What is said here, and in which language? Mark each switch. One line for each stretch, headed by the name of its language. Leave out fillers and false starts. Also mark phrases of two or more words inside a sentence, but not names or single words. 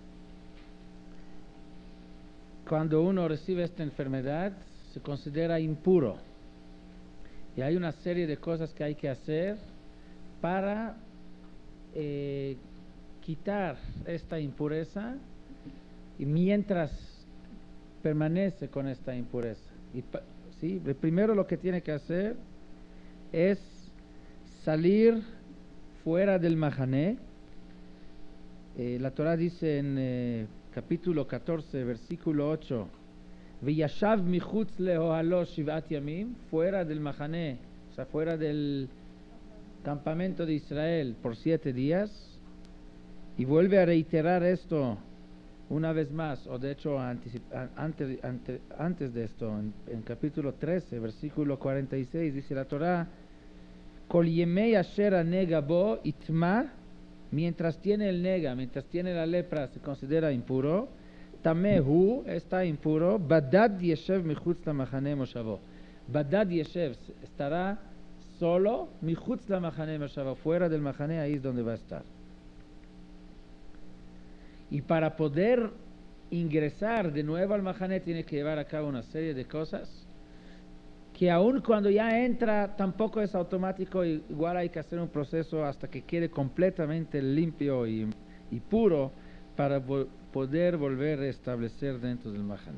Spanish: Cuando uno recibe esta enfermedad se considera impuro y hay una serie de cosas que hay que hacer para quitar esta impureza, y mientras permanece con esta impureza, ¿sí? Primero lo que tiene que hacer es salir fuera del mahané. La Torah dice en capítulo 14, versículo 8,
Hebrew: וישב מחוץ לאהלו שבעת ימים,
Spanish: fuera del mahané, o sea, fuera del campamento de Israel por 7 días, y vuelve a reiterar esto una vez más, o de hecho antes de esto, en capítulo 13, versículo 46, dice la Torah,
Hebrew: כל ימי אשר הנגע בו יטמא,
Spanish: mientras tiene el nega, mientras tiene la lepra, se considera impuro. Tamehu, está impuro.
Hebrew: בדד ישב מחוץ למחנה מושבו. בדד ישב,
Spanish: estará solo,
Hebrew: מחוץ למחנה מושבו,
Spanish: fuera del mahané, ahí es donde va a estar. Y para poder ingresar de nuevo al mahané tiene que llevar a cabo una serie de cosas que aun cuando ya entra tampoco es automático, igual hay que hacer un proceso hasta que quede completamente limpio y puro para poder volver a establecer dentro del mahané.